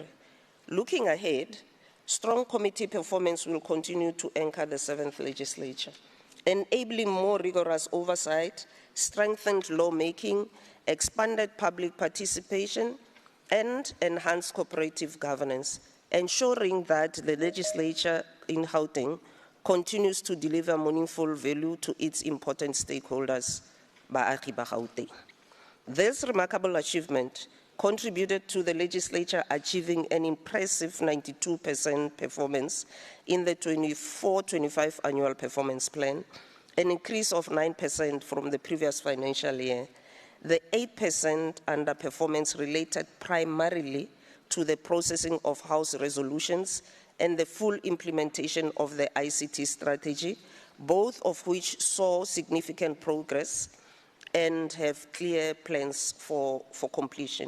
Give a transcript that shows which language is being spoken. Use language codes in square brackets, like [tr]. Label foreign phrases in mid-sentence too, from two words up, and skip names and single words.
[en] Looking ahead, strong committee performance will continue to anchor the 7th legislature, enabling more rigorous oversight, strengthened lawmaking, expanded public participation, and enhanced cooperative governance, ensuring that the legislature in Gauteng continues to deliver meaningful value to its important stakeholders, [tn] baagi ba Gauteng. [en] This remarkable achievement contributed to the legislature achieving an impressive 92% performance in the 24-25 annual performance plan, an increase of 9% from the previous financial year. The 8% underperformance related primarily to the processing of House resolutions and the full implementation of the ICT strategy, both of which saw significant progress and have clear plans for completion.